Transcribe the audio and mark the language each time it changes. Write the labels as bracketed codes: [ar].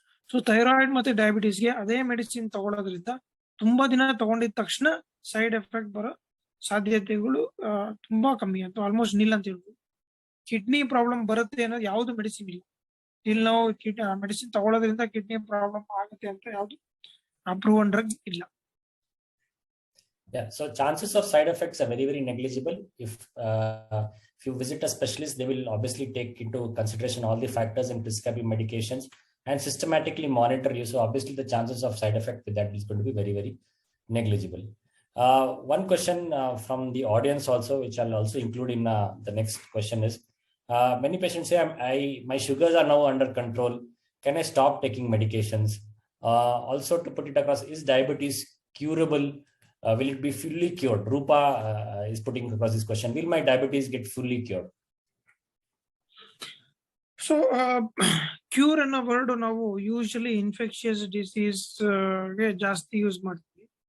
[kn] So thyroid ಮತ್ತೆ ಡಯಾಬಿಟೀಸ್ಗೆ ಅದೇ medicine ತಗೊಳ್ಳೋದ್ರಿಂದ ತುಂಬಾ ದಿನ ತಗೊಂಡಿದ ತಕ್ಷಣ ಸೈಡ್ ಎಫೆಕ್ಟ್ ಬರೋ ಸಾಧ್ಯತೆಗಳು ತುಂಬಾ ಕಮ್ಮಿ ಅಂತ ಆಲ್ಮೋಸ್ಟ್ ನಿಲ್ ಅಂತ ಹೇಳ್ಬೋದು. ಕಿಡ್ನಿ ಪ್ರಾಬ್ಲಮ್ ಬರುತ್ತೆ ಅನ್ನೋದು ಯಾವ್ದು ಮೆಡಿಸಿನ್ ಇಲ್ಲ. ಇಲ್ಲಿ ನಾವು ಮೆಡಿಸಿನ್ ತಗೊಳ್ಳೋದ್ರಿಂದ ಕಿಡ್ನಿ ಪ್ರಾಬ್ಲಮ್ ಆಗುತ್ತೆ ಅಂತ ಯಾವ್ದು ಅಪ್ರೂವನ್ ಡ್ರಗ್ ಇಲ್ಲ. [en] Yeah, so chances of side effects are very, very negligible. If you visit a specialist, they will obviously take into consideration all the factors and prescribe you medications and systematically monitor you. So obviously the chances of side effect with that is going to be very, very negligible. One question from the audience also, which I'll also include in the next question is, many patients say, my sugars are now under control. Can I stop taking medications? Also to put it across, is diabetes curable? Will it be fully cured? Rupa is putting across this question. Will my diabetes get fully cured? [kn] So, cure ಅನ್ನೋ word ನಾವು usually infectious disease ಗೆ ಜಾಸ್ತಿ use ಮಾಡ್ತೀವಿ.